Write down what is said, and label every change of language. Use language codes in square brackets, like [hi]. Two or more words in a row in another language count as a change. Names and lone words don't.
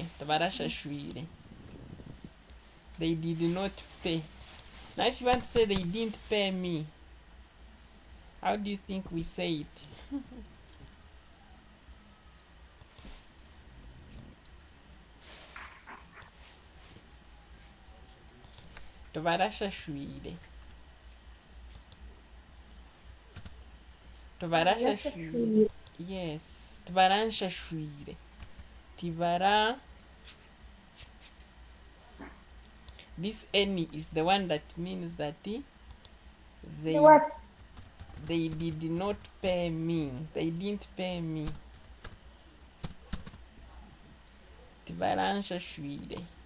[nyn] Tabara shashwire. [en] They did not pay. Now if you want to say they didn't pay me, how do you think we say it? [nyn] Tabarashashwire. Tabarashashwire. Yes. Tabaranshashwire. Tibara. [en] This any is the one that means that The They what? they did not pay me. They didn't pay me. [nyn] Tibaranshashwire.